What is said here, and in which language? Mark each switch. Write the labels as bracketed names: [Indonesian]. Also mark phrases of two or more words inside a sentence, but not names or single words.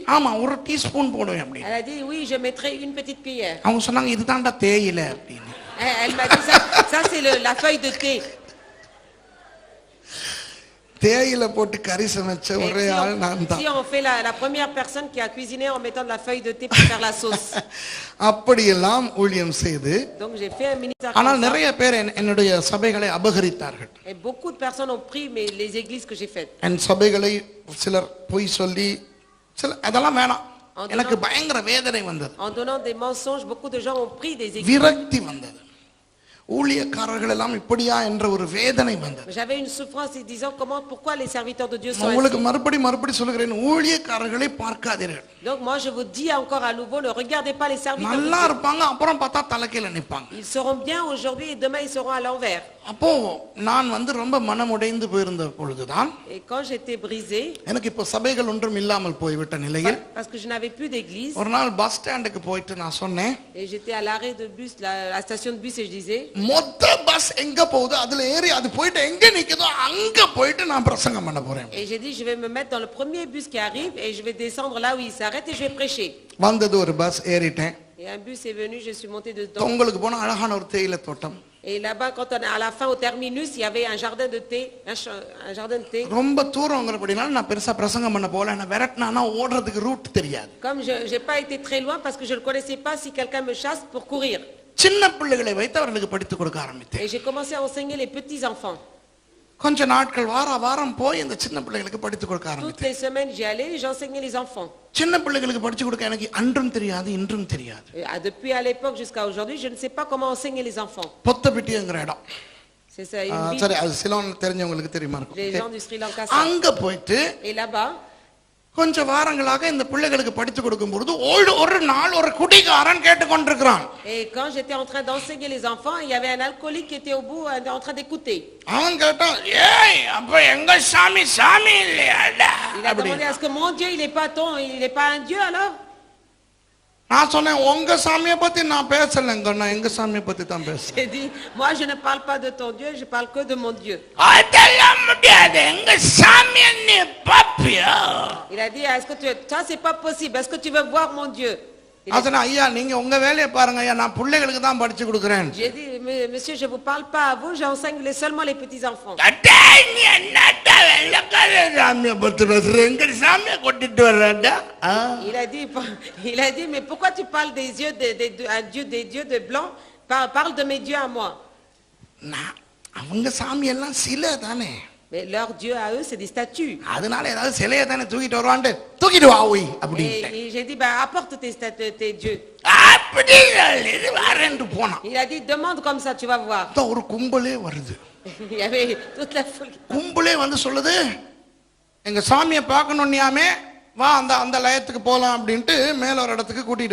[Tamil] ஆமா, ஒரு டீஸ்பூன் போடுவேன் அப்படின்னு. [French] Elle a dit, oui, je mettrai une petite cuillère. [Tamil] அவங்க சொன்னாங்க, இதுதான்டா தேயிலை அப்படின்னு. [French] Elle m'a dit, ça c'est la feuille de thé. [Tamil] தேயிலை போட்டு கறி சமைச்ச ஒரே ஆள் நான் தான். [French] Si on fait la première personne qui a cuisiné en mettant de la feuille de thé pour faire la sauce. [Tamil] அப்படியெல்லாம் ஊழியம் செய்து, [French] Donc j'ai fait un ministère. [Tamil] ஆனால் நிறைய பேர் என்னுடைய சபைகளை அபகரித்தார்கள். [French] Et beaucoup de personnes ont pris les églises que j'ai faites. [Tamil] என் சபைகளை சிலர் பொய் சொல்லி, சில அதெல்லாம் வேணாம். எனக்கு பயங்கர வேதனை வந்தது. [French] En donnant des mensonges, beaucoup de gens ont pris des églises. [Tamil] விரக்தி வந்தது. ஊழியக்காரர்கள் எல்லாம் இப்படியா என்ற ஒரு வேதனை வந்தது. [French] J'avais une souffrance en disant pourquoi les serviteurs de Dieu sont [Tamil] உங்களுக்கு [French] ainsi. [Tamil] மறுபடி சொல்கிறேன், ஊழியக்காரர்களை பார்க்காதீர்கள். [French] Donc moi je vous dis encore à nouveau, ne regardez pas les serviteurs de [Tamil] நல்லா [French] Dieu. [Tamil] இருப்பாங்க, அப்புறம் பார்த்தா தலைக்கீழ நிப்பாங்க. [French] Ils seront bien aujourd'hui et demain ils seront à l'envers. [Tamil] அப்போ நான் ரொம்ப மனமுடைந்து போயிருந்த பொழுதுதான், [French] Et quand j'étais brisé, [Tamil] எனக்கு இப்போ சபைகள் ஒன்றும் இல்லாமல் போய்விட்ட நிலையில் [French] parce que je n'avais plus d'église, [Tamil] ஒரு நாள் பஸ் ஸ்டாண்டுக்கு போயிட்டு நான் சொன்னேன், [French] et j'étais à l'arrêt de bus, la station de bus, et je disais, [Tamil] மொத்த பஸ் எங்க போகுது அதுல ஏறி அது போயிட்டு எங்க நிக்குதோ அங்க போயிட்டு நான் பிரசங்கம் பண்ண போறேன். [French] et j'ai dit, je vais me mettre dans le premier bus qui arrive et je vais descendre là où il s'arrête et je vais prêcher. [Tamil] வந்தது ஒரு பஸ், ஏறிட்டேன். [French] Et un bus est venu, je suis monté dedans. [Tamil] உங்களுக்கு போன அழகான ஒரு தேயிலை தோட்டம். [French] Et là-bas, quand on est à la fin, au terminus, il y avait un jardin de thé, un jardin de thé. [Tamil] ரொம்ப தூரங்கிறபடினால நான் பெருசா பிரசங்கம் பண்ண போல, நான் விரட்டினா ஓடுறதுக்கு ரூட் தெரியாது. [French] Comme je n'ai pas été très loin parce que je ne connaissais pas si quelqu'un me chasse pour courir. [Tamil] சின்ன பிள்ளைகளை வைத்து அவர்களுக்கு படித்து கொடுக்க ஆரம்பித்தேன். [French] Et j'ai commencé à enseigner les petits enfants. [Tamil] கொஞ்ச நாட்கள் வாரம் போய் இந்த சின்ன பிள்ளைகளுக்கு படித்து கொடுக்க [French] Toutes [Tamil] ஆரம்பித்தேன். [French] les semaines, j'y allais et j'enseignais les enfants. [Tamil] சின்ன பிள்ளைகளுக்கு படிச்சு கொடுக்க எனக்கு அன்றும் தெரியாது இன்றும் தெரியாது. [French] Et depuis à l'époque jusqu'à aujourd'hui, je ne sais pas comment enseigner les enfants. [Tamil] பொத்தபிட்டிங்கிற இடம். [French] C'est ça, une ville. [Tamil] சரி, அது சிலோன் தெரிஞ்சவங்களுக்கு தெரியுமா இருக்கும். [French] Les gens du Sri Lanka savent. [Tamil] அங்க போயிட்டு [French] Et là-bas, [Tamil] கொஞ்ச வாரங்களாக இந்த பிள்ளைகளுக்கு படித்து கொடுக்கும் பொழுது ஒரு நாள் ஒரு குடிகாரன் கேட்டுக்கொண்டிருக்கிறான். [French] et quand j'étais en train d'enseigner les enfants, il y avait un alcoolique qui était au bout en train d'écouter. [Tamil] அவன் கேட்டான், ஏய் அப்ப எங்க சாமி இல்லையாடா? [French] Il a demandé, est-ce que mon Dieu, il n'est pas un Dieu alors? [Tamil] நான் சொன்னேன், உங்க சாமியை பத்தி நான் பேசலங்க, நான் எங்க சாமியை பத்தி தான் பேசுறேன். [French] J'ai dit, moi je ne parle pas de ton Dieu, je parle que de mon Dieu. [Tamil] அதெல்லாம் முடியாது, எங்க சாமியை நீ பாப்பியா? [French] Il a dit, est-ce que ça c'est pas possible, est-ce que tu veux voir mon Dieu? [Tamil] அதனா ஐயா நீங்க உங்க வேலையை பாருங்க ஐயா, நான் பிள்ளைகளுக்கு தான் படிச்சு கொடுக்கிறேன். [French] J'ai dit, monsieur, je vous parle pas à vous, j'enseigne seulement les petits enfants. [Tamil] நீ என்னடா வெள்ளக்கார சாமியை பத்தி பேசுற, எங்க சாமியை கொட்டிட்டு வர்றடா? [French] Il a dit, mais pourquoi tu parles des dieux, des dieux de blanc? Parle de mes dieux à moi. [Tamil] அவங்க சாமி எல்லாம் சிலை தானே. [French] Mais leur Dieu à eux, c'est des statues. [Tamil] அதனால ஏதாவது சிலையை தானே தூக்கிட்டு வருவான்ட்டு தூக்கிட்டு வா ஓய் அப்படி. [French] Et j'ai dit, apporte tes dieux. [Tamil] அப்படி இது வரேன்னு போனான். [French] Il a dit, demande comme ça, tu vas voir. [Tamil] ஒரு கும்பலே வருது. [French] Il y avait toute la foule. [Tamil] கும்பலே வந்து சொல்லுது, எங்க சாமியை பார்க்கணும்னியாமே, வா அந்த லயத்துக்கு போலாம் அப்படின்ட்டு மேல ஒரு இடத்துக்கு கூட்டிட்டு